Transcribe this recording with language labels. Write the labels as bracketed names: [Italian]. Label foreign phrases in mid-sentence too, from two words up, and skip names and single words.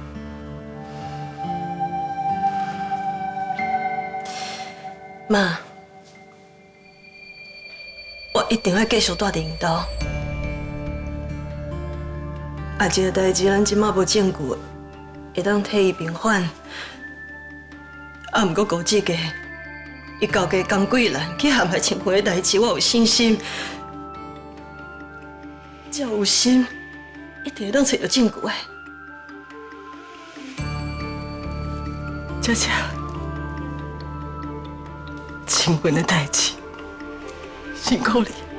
[Min Nan Chinese] 妈，我一定要继续住伫因兜。啊，这个代志咱即马无证据，会当替伊平反。啊，毋过高志杰，伊交给江贵兰去陷害清华的代志，我有信心。只要有心，一定会当找到证据的。姐姐，清华的代志，辛苦你。